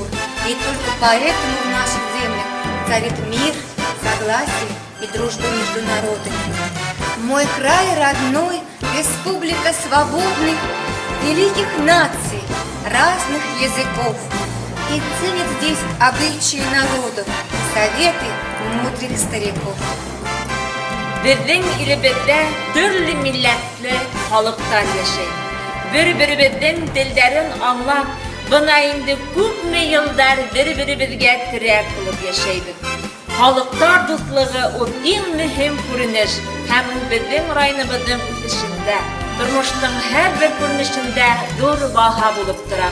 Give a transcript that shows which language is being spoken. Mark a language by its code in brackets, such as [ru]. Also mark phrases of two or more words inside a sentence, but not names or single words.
[ru] И только поэтому в наших землях царит мир, согласие и дружба между народами. Мой край родной, республика свободных, великих наций, разных языков. И ценят здесь обычаи народов, советы мудрых стариков. [ba] Беҙҙең илебеҙҙә төрлө милләтле халыҡтар йәшәй. Бер-беребеҙҙең телдәрен аңлап, бына инде күпме йылдар бер-беребеҙгә терәк булып йәшәйбеҙ. Халыҡтар дуҫлығы ул иң мөһим күренеш һәм ул беҙҙең районыбыҙҙың үҫешендә, тормоштоң һәр бер күренешендә ҙур баһа булып тора.